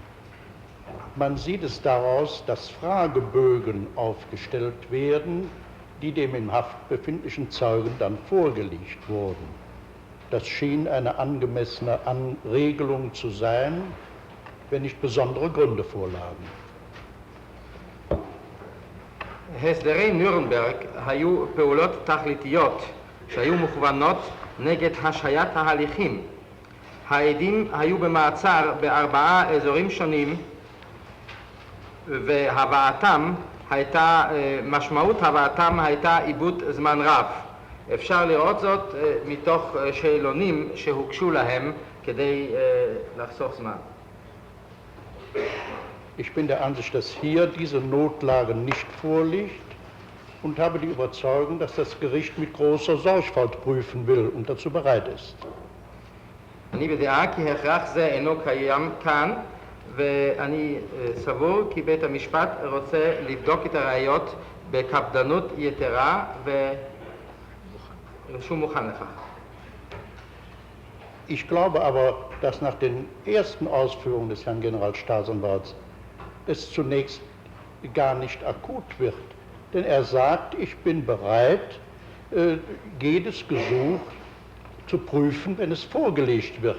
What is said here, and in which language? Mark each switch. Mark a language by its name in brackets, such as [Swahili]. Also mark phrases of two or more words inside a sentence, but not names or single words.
[German] Man sieht es daraus, dass Fragebögen aufgestellt werden, die dem in Haft befindlichen Zeugen dann vorgelegt wurden. Das schien eine angemessene Regelung zu sein, wenn nicht besondere Gründe vorlagen. [Hebrew] הסדרי נירנברג היו פעולות תכליתיות שהיו מוכוונות נגד השהיית ההליכים. העדים היו במעצר ב4 אזורים שונים והבאתם הייתה, משמעות הבאתם הייתה איבוד זמן רב. אפשר לראות זאת מתוך שאלונים שהוגשו להם כדי לחסוך זמן. [German] Ich bin der Ansicht, dass hier diese Notlage nicht vorliegt und habe die Überzeugung, dass das Gericht mit großer Sorgfalt prüfen will und dazu bereit ist. [Hebrew] אני בדעה כי הכרח זה אינו קיים כאן, ואני סבור כי בית המשפט רוצה לבדוק את הראיות בקפדנות יתרה ושהוא מוכן לכך. [German] Ich glaube aber, dass nach den ersten Ausführungen des Herrn Generalstaatsanwalts es zunächst gar nicht akut wird. Denn er sagt, ich bin bereit, jedes Gesuch zu prüfen, wenn es vorgelegt wird.